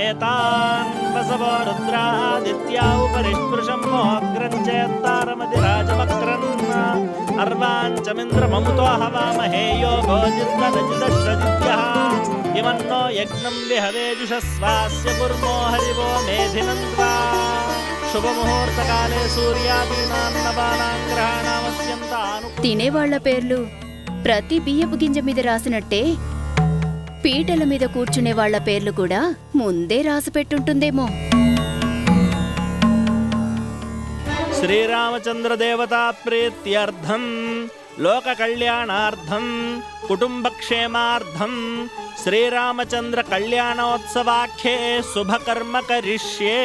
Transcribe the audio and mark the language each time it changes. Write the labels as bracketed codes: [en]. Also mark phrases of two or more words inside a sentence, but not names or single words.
[sa] तान् वसवो रुद्रादित्या उपरिष्पृशं मोऽग्रं चेत्तारमतिराजवक्रन् अर्वाञ्चमिन्द्रममुतो हवामहे यो भोजिन्दनजिदश्रजित्यः इमन्नो यज्ञं विहवेजुषस्वास्य कुर्मो हरिवो मेधिनन्त्वा శుభముహూర్తకాలే సూర్యాదీనాన్నపానాం గ్రహాణామస్యంతాను. [te] తినేవాళ్ల పేర్లు ప్రతి బియ్యపు గింజ మీద రాసినట్టే పీటల మీద కూర్చునే వాళ్ల పేర్లు కూడా ముందే రాసి పెట్టుంటుందేమో. [sa] శ్రీరామచంద్ర దేవతా ప్రీత్యర్థం లోక కళ్యాణార్థం కుటుంబక్షేమార్థం శ్రీరామచంద్ర కళ్యాణోత్సవాఖ్యే శుభకర్మ కరిష్యే.